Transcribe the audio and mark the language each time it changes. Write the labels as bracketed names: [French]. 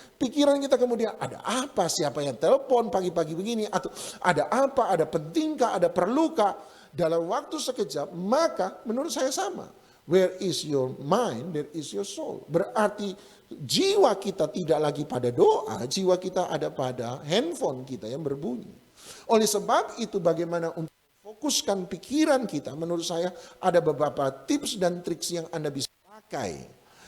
[Indonesian] Pikiran kita kemudian ada apa, siapa yang telepon pagi-pagi begini, atau ada apa, ada pentingkah, ada perlukah. Dalam waktu sekejap, maka menurut saya sama. [English] Where is your mind, there is your soul. [Indonesian] Berarti jiwa kita tidak lagi pada doa, jiwa kita ada pada handphone kita yang berbunyi. Oleh sebab itu bagaimana untuk fokuskan pikiran kita, menurut saya ada beberapa tips dan triks yang Anda bisa pakai.